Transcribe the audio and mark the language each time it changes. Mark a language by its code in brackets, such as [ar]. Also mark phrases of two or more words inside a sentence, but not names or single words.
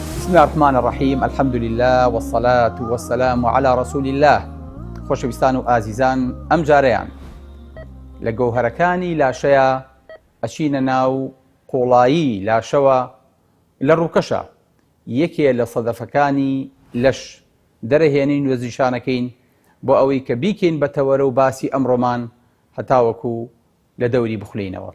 [ar] بسم الله الرحمن الرحیم الحمد لله والصلاة والسلام على رسول الله. [ckb] خۆشەویستان و ئازیزان، ئەم جارەیان لە گەوهەرەکانی لاشەیە ئەچینە ناو قوڵایی لاشەوە لە ڕووکەشە یەکێ لە سەدەفەکانی لەش دەرەهێنین و زیشانەکەین بۆ ئەوەی کە بیکەین بەتەوەرە و باسی ئەمڕۆمان هەتاوەکو لە دەوری بخولینەوە.